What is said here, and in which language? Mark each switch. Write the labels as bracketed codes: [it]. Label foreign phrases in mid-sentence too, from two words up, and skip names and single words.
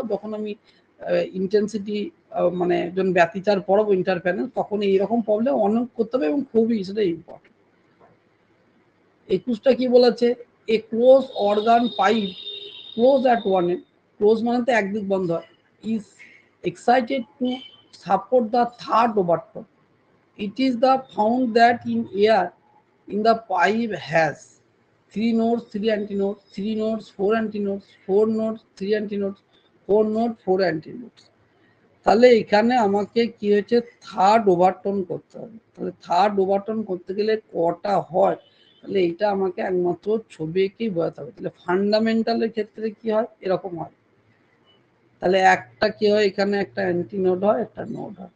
[bn] যখন আমি ইন্টেন্সিটি মানে যখন ব্যতিচার পড়াবো ইন্টারফারেন্স, তখন এইরকম প্রবলেম অনেক করতে হবে এবং খুবই সেটা ইম্পর্টেন্ট। 21টা কি বলেছে, [en] a closed organ pipe closed at one end, [bn] ক্লোজ মানে তো একদিক বন্ধ হয়, [en] is excited to support the third overtone. it is the found that in air in the pipe has 3 nodes, 3 antinodes, 3 nodes, 4 antinodes, 4 nodes, 3 antinodes, 4 nodes, 4 antinodes। [bn] তাহলে এখানে আমাকে কি হয়েছে, [en] third overtone [bn] করতে হবে। তাহলে [en] third overtone [bn] করতে গেলে কটা হয়, তাহলে এইটা আমাকে একমাত্র ছবি এঁকেই বোঝাতে হবে। তাহলে ফান্ডামেন্টালের ক্ষেত্রে কি হয়, এরকম হয়। তাহলে একটা কি হয়, এখানে একটা অ্যান্টিনোড হয়, একটা নোড হয়।